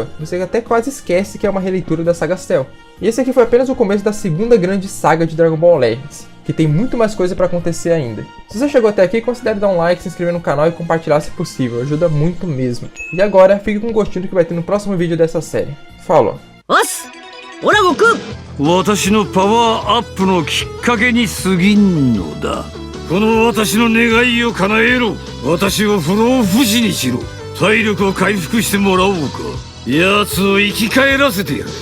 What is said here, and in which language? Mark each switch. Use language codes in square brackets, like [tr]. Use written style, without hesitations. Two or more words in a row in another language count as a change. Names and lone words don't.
[pt] Você até quase esquece que é uma releitura da saga Cell. E esse aqui foi apenas o começo da segunda grande saga de Dragon Ball Legends, que tem muito mais coisa pra acontecer ainda. Se você chegou até aqui, considere dar um like, se inscrever no canal e compartilhar se possível, ajuda muito mesmo. E agora, fique com um gostinho do que vai ter no próximo vídeo dessa série. Falou! [ja] オラゴく私のパワーアップのきっかけに過ぎんのだ。この私の願いを叶えろ。私を不老不死にしろ。体力を回復してもらおうか。奴を生き返らせてやる。